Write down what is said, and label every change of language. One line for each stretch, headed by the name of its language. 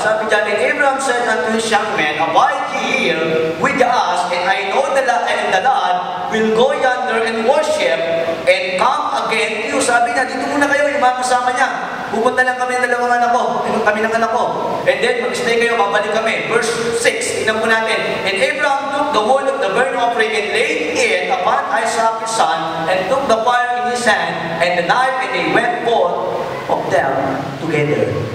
Filipino: Sabi dyan,
English: and Abraham said unto his young men, abide ye here with us, and I know the lad will go yonder and worship, and come again to you.
Filipino: Sabi niya, dito muna kayo, yung mga kasama niya. Pupunta lang kami ng dalawang anak ko, kami ng anak ko. And then, mag-stay kayo, babalik kami. Verse 6, tingnan po natin.
English: And Abraham took the wood of the burnt offering and laid it upon Isaac his son, and took the fire in his hand, and the knife, and they went forth of them together.